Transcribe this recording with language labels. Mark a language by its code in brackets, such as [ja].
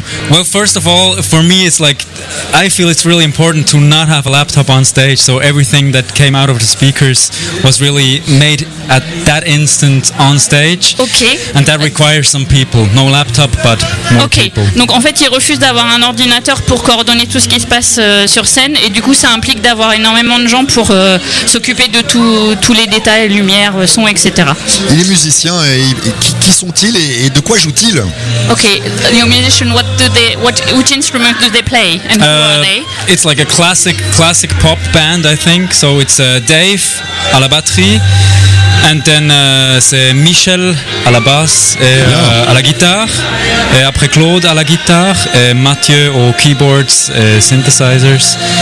[en] Well, first of all, for me, it's like I feel it's really important to not have a laptop on stage, so everything that came out of the speakers was really made at that instant on stage. Okay. And that requires some people, no laptop, but more okay. people. [fr] Okay. Donc en fait, ils refusent d'avoir un ordinateur pour coordonner tout ce qui se passe sur scène, et du coup, ça implique d'avoir énormément de gens pour s'occuper de tous les détails, lumière, son, etc. Et les musiciens, qui sont-ils et de quoi jouent-ils? [en] Okay, your musician, which instrument do they play and who are they? It's like a classic pop band, I think. So it's Dave [fr] à la batterie, [en] and then [fr] c'est Michel à la basse et à la guitare, et après Claude à la guitare, et Mathieu aux keyboards, et synthesizers.